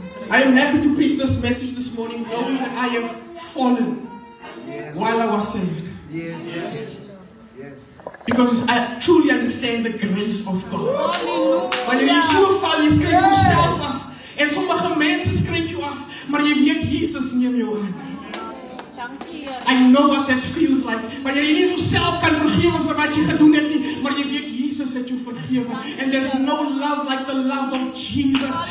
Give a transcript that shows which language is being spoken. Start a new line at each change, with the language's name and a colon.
English: I am happy to preach this message this morning, knowing that I have fallen while I was saved. Yes. Because I truly understand the grace of God.
Afrikaans: Wanneer jy so val, jy skryf jouself af. En sommige mense skryf jou af, maar jy weet Jesus neem jou aan.
English: I know what that feels like.
Afrikaans: Wanneer jy nie so self kan vergewe vir wat jy gedoen het nie, maar jy weet Jesus Jesus het jou vergewe.
English: And there's no love like the love of Jesus.